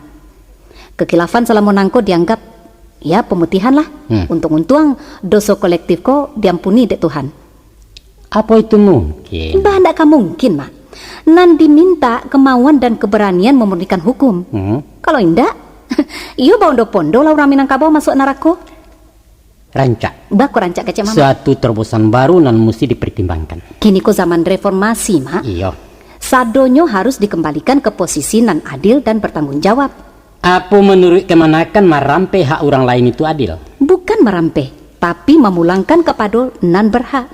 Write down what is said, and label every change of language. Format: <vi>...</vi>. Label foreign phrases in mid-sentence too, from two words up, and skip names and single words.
<min>Kekhilafan selama nangko dianggap ya pemutihan lah. Untung-untung dosa kolektif ko diampuni dek Tuhan.</min> <id>Apa itu mungkin?</id> <min>Bah ndak mungkin mak.</min> <id>Nan diminta kemauan dan keberanian memurnikan hukum.</id> <min>Kalau indak, iyo bondo-pondo lah orang Minangkabau masuk neraka. Rancak. Baku rancak kecek mama.</min> <id>Suatu terobosan baru nan mesti dipertimbangkan.</id> <min>Kini ko zaman reformasi mak.</min> <id>Iya. Sadonyo harus dikembalikan ke posisi nan adil dan bertanggung jawab. Apa menurut Kamanakan merampe hak orang lain itu adil? Bukan merampe, tapi memulangkan kepada nan berhak.</id>